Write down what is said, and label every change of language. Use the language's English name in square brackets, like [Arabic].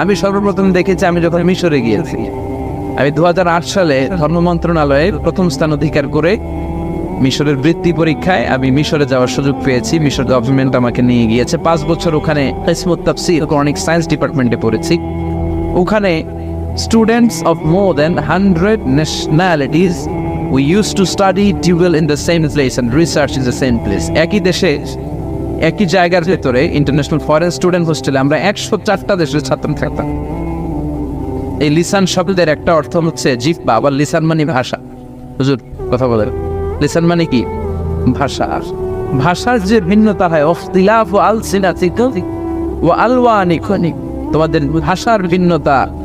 [Bangla] আমি সর্বপ্রথম দেখেছি আমি যখন মিশরে গিয়েছি। আমি 2008 সালে ধর্ম মন্ত্রণালয়ে প্রথম স্থান অধিকার করে মিশরের বৃত্তি পরীক্ষায় আমি মিশরে যাওয়ার সুযোগ পেয়েছি। মিশর গভর্নমেন্ট আমাকে নিয়ে গিয়েছে। 5 বছর ওখানে কিসমত তাফসীর কোরআনিক সায়েন্স ডিপার্টমেন্টে পড়েছি। ওখানে [English] Students of more than 100 nationalities we used to study dual in the same place and research in the same place. [Bangla] একই দেশে একই জায়গার ভেতরে ইন্টারন্যাশনাল ফরেন স্টুডেন্ট হোস্টেলে আমরা 104টা দেশের ছাত্র থাকতাম। এই লিসান শব্দের একটা অর্থ হচ্ছে জিহ্বা, আবার লিসান মানে ভাষা। হুজুর কথা বলেন, লিসান মানে কি? ভাষা। ভাষার যে ভিন্নতা হয়, [Arabic] ইখতিলাফু আলসিনাতিকুম ওয়া আলওয়ানিকুম, [Bangla] তোমাদের ভাষার ভিন্নতা,